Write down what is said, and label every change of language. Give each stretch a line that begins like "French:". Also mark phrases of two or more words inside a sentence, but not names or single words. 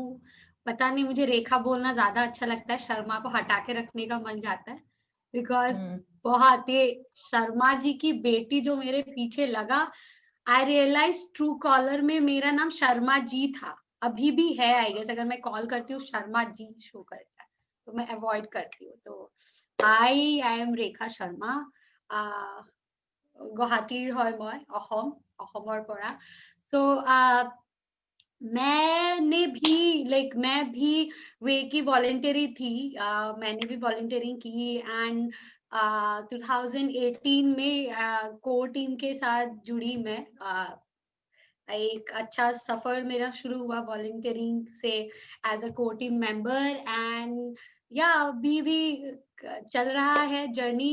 Hindi: पता नहीं मुझे रेखा बोलना ज्यादा अच्छा लगता है, शर्मा को हटा के रखने का मन जाता है बिकॉज बहुत ये शर्मा जी की बेटी जो मेरे पीछे लगा.
English: I realize
Hindi: ट्रू कॉलर में मेरा नाम शर्मा जी था, अभी भी है
English: I guess.
Hindi: अगर मैं कॉल करती हूँ शर्मा जी शो करता है तो मैं अवॉइड करती हूँ. तो
English: I am
Hindi: रेखा शर्मा.
Assamese: গুৱাহাটীৰ হয় মই, অসমৰ পৰা।
Hindi: So मैं भी वे की वॉलंटरी थी, मैंने भी वॉलंटियरिंग की एंड 2018 में कोर टीम के साथ जुड़ी मैं। एक अच्छा सफर मेरा शुरू हुआ वॉलंटियरिंग से
English: as a core team member
Hindi: एंड या अभी भी चल रहा है जर्नी।